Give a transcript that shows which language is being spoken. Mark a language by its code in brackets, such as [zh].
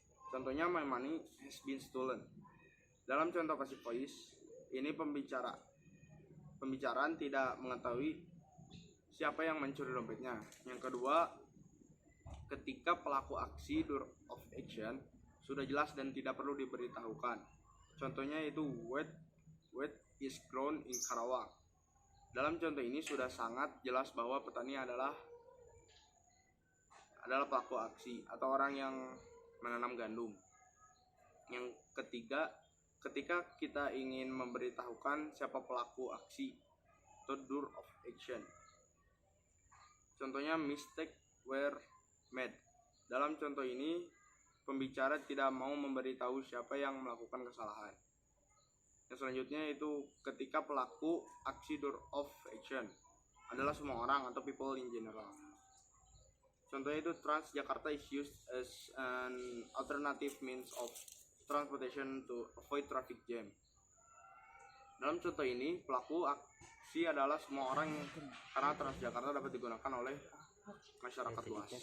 [en] Contohnya my money has been stolen. [id] Dalam contoh passive voice ini pembicaraan tidak mengetahui siapa yang mencuri dompetnya. Yang kedua, ketika pelaku aksi [en] doer of action [id] sudah jelas dan tidak perlu diberitahukan. Contohnya itu [en] wheat is grown in Karawang. [id] Dalam contoh ini sudah sangat jelas bahwa petani adalah pelaku aksi atau orang yang menanam gandum. Yang ketiga, ketika kita ingin memberitahukan siapa pelaku aksi atau [en] doer of action. [id] Contohnya [en] mistake were made. [id] Dalam contoh ini, pembicara tidak mau memberitahu siapa yang melakukan kesalahan. Yang selanjutnya itu ketika pelaku aksi [en] door of action [id] adalah semua orang atau [en] people in general. [id] Contohnya itu [en] Transjakarta is used as an alternative means of transportation to avoid traffic jam. [id] Dalam contoh ini, pelaku aksi adalah semua orang karena Transjakarta dapat digunakan oleh masyarakat luas.